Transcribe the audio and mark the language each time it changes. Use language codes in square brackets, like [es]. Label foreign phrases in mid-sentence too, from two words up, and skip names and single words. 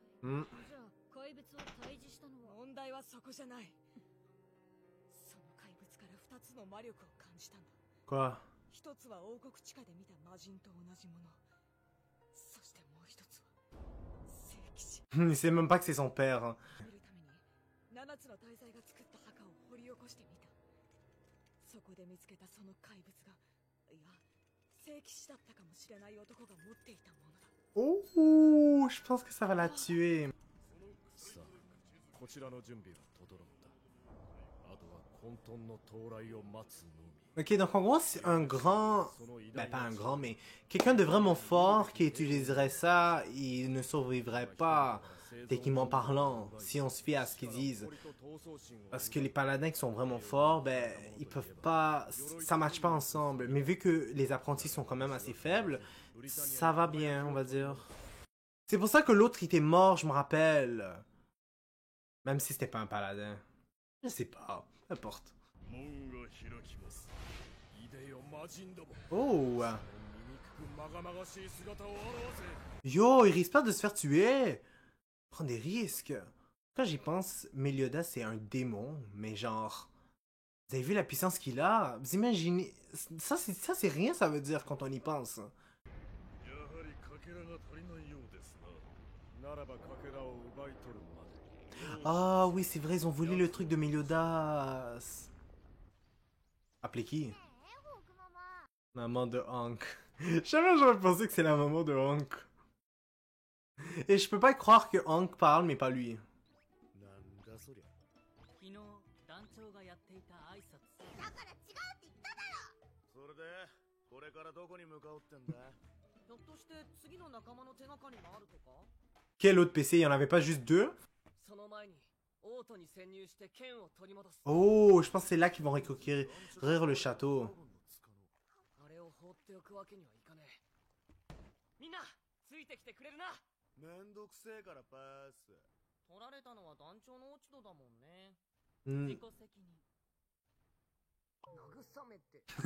[ja] Hmm. じゃあ怪物を退治したのは。問題はそこじゃない。その怪物から2つの魔力を感じたんだ。 [fr] Quoi? [ja] 一つは王国地下で見た魔人と同じもの。そしてもう一つは聖騎士。 [fr] Il sait même pas que c'est son père. Hein. [ja] 見るために7つの大罪が作った墓を掘り起こしてみた。そこで見つけたその怪物が、いや聖騎士だったかもしれない男が持っていたものだ。 [fr] Oh, je pense que ça va la tuer. [ja] さあ、こちらの準備は整った。あとは混沌の到来を待つのみ。 [fr] Ok, donc en gros, c'est un grand... Ben, pas un grand, mais quelqu'un de vraiment fort qui utiliserait ça, il ne survivrait pas, techniquement parlant, si on se fie à ce qu'ils disent. Parce que les paladins qui sont vraiment forts, ben, ils peuvent pas... Ça matche pas ensemble. Mais vu que les apprentis sont quand même assez faibles, ça va bien, on va dire. C'est pour ça que l'autre, il était mort, je me rappelle. Même si c'était pas un paladin. Je sais pas, peu importe. [ja] 門が開きます。いでよ魔人ども。 [fr] Oh! [ja] 醜くまがまがしい姿を現せ。 [fr] Yo, il risque pas de se faire tuer! Prends des risques. Quand j'y pense, Meliodas c'est un démon, mais genre... Vous avez vu la puissance qu'il a? Vous imaginez... Ça c'est rien, ça veut dire, quand on y pense. [ja] やはりかけらが足りないようですな。ならばかけらを奪い取るまで。 [fr] Ah oui, c'est vrai, ils ont volé le truc de Meliodas. Appelez qui? Maman de Hank. Jamais j'aurais pensé que c'est la maman de Hank. Et je peux pas croire que Hank parle, mais pas lui. [ja] なんだそりゃ。昨日団長がやっていた挨拶それでこれからどこに向かおうってんだ。ひょっとして次の仲間の手がかりがあるとか？ [fr] Quel autre PC? Il y en avait pas juste deux? [ja] その前にオートに潜入して剣を取り戻す。 [fr] Oh, je pense que c'est là qu'ils vont reconquérir le château. [ja] あれを放っておくわけにはいかねえ。みんなついてきてくれるな。めんどくせえからパス。取られたのは団長の落ち度だもんね。 Hmm. 自己責任慰めて。